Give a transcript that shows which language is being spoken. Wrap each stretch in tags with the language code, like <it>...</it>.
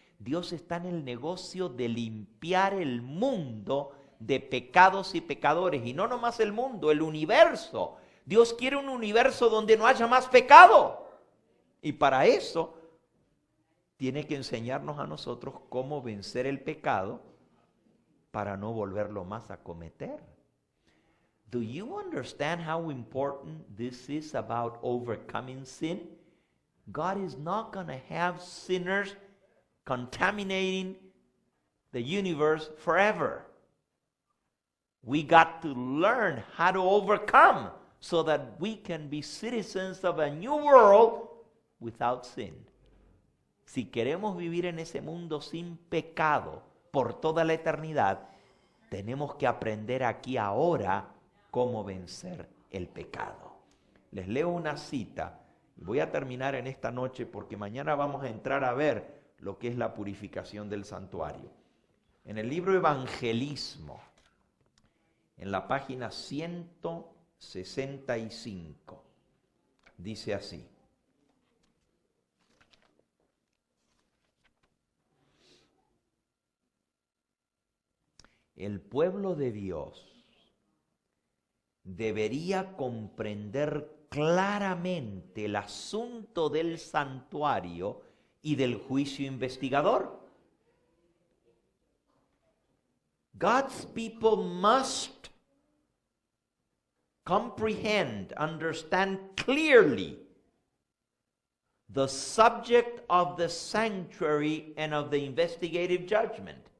<es>Dios está en el negocio de limpiar el mundo de pecados y pecadores, y no nomás el mundo, el universo. Dios quiere un universo donde no haya más pecado, y para eso tiene que enseñarnos a nosotros cómo vencer el pecado para no volverlo más a cometer.</es> <en>Do you understand how important this is about overcoming sin? God is not going to have sinners contaminating the universe forever. We got to learn how to overcome so that we can be citizens of a new world without sin.</en> <es>Si queremos vivir en ese mundo sin pecado por toda la eternidad, tenemos que aprender aquí ahora cómo vencer el pecado. Les leo una cita y voy a terminar en esta noche porque mañana vamos a entrar a ver lo que es la purificación del santuario. En el libro Evangelismo, en la página 165, dice así: el pueblo de Dios debería comprender claramente el asunto del santuario y del juicio investigador.</es> <en>God's people must comprehend, understand clearly the subject of the sanctuary and of the investigative judgment.</en>